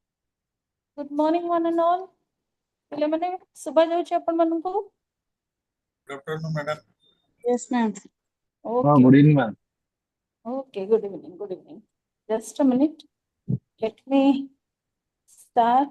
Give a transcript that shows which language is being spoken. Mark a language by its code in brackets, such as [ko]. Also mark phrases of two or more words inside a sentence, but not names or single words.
[en] Good morning, one and all. [or] ପିଲାମାନେ ଶୁଭା ଯାଉଛି ଆପଣମାନଙ୍କୁ? [en] Good afternoon, madam. Yes, ma'am. [or] ହଁ, [en] Okay. Good evening ma'am. Okay, good evening, good evening. Just a minute. Let me start.